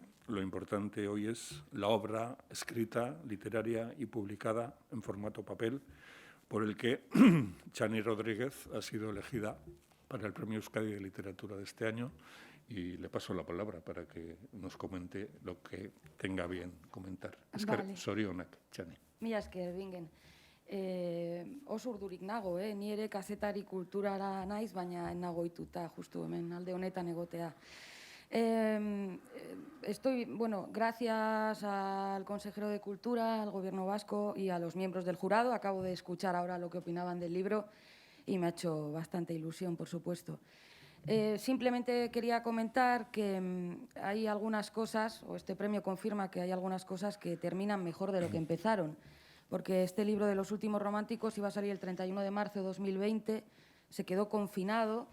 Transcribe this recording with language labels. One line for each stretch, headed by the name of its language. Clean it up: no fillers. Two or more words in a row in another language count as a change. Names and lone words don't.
Spanish: Lo importante hoy es la obra escrita, literaria y publicada en formato papel, por el que Txani Rodríguez ha sido elegida para el Premio Euskadi de Literatura de este año, y le paso la palabra para que nos comente lo que tenga bien comentar. Vale.
Basque: Zorionak, Txani. Mila esker, bingen. Oso urdurik nago, ni ere kazetari kulturara naiz, baina nago ituta justu hemen alde honetan egotea.
Spanish: Gracias al consejero de Cultura, al Gobierno vasco y a los miembros del jurado. Acabo de escuchar ahora lo que opinaban del libro y me ha hecho bastante ilusión, por supuesto. Simplemente quería comentar que hay algunas cosas, o este premio confirma que hay algunas cosas que terminan mejor de lo que empezaron, porque este libro de Los últimos románticos iba a salir el 31 de marzo de 2020, se quedó confinado.